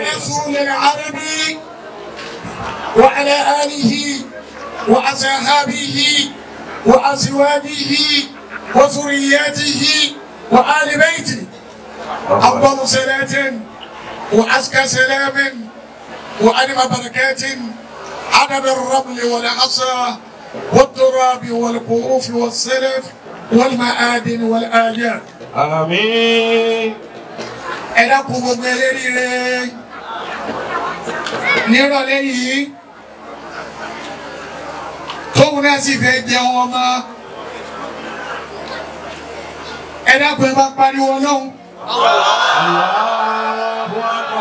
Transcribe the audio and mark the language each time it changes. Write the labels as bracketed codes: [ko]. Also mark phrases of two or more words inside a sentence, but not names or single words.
[ar] ورسول العربي وعلى آله وأصحابه وأزواجه وذرياته وآل بيته أفضل صلاة وأزكى سلام وأنم بركات عدد الرمل والعصا والتراب والكؤوف والسلف والمآدن والآجال آمين. [yo] ẹ̀dàkùn gbogbo ẹlẹ́rìí rẹ̀ nírọ̀lẹ́ yìí tóun náà sì fẹ́ jẹun ọmọ ẹ̀dàkùn ẹ bá pariwo lọ́hùn.